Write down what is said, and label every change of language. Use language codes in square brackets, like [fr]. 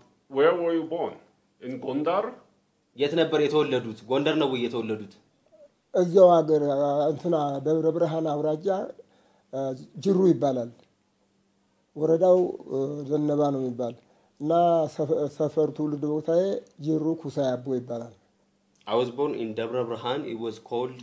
[en] where were you born in Gondar [am] የት ነበር የተወለዱት ጎንደር ነው የተወለዱት እዚያው ሀገር እንትና ደብረ ብርሃን አውራጃ ጅሩ ይባላል ወረዳው ዘነባ ነው የሚባል እና ሰፈር ትውልድ ቦታዬ ጅሩ ኩሳያቦ ይባላል [en] I was born in Dabra Brahan it was called